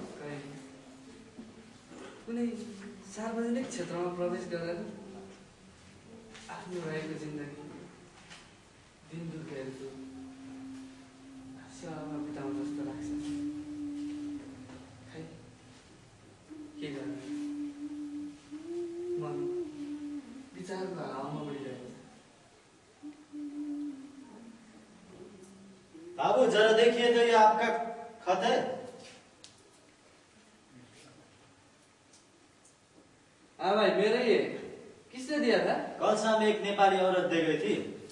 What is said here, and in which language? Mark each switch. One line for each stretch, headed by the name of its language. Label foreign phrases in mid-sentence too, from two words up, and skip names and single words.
Nepali: कहिले कुनै सार्वजनिक क्षेत्रमा प्रवेश गरेर आफ्नो भएको जिन्दगी दिन दुखेको सेवामा बिताउँ जस्तो लाग्छ। खै के गर्ने, मन विचारको हावामा उडिरहेको छ।
Hindi: बाबू जरा देखिए तो ये आपका खत है। हाँ भाई मेरा ही है। किसने दिया था? कल शाम एक नेपाली औरत दे गई थी।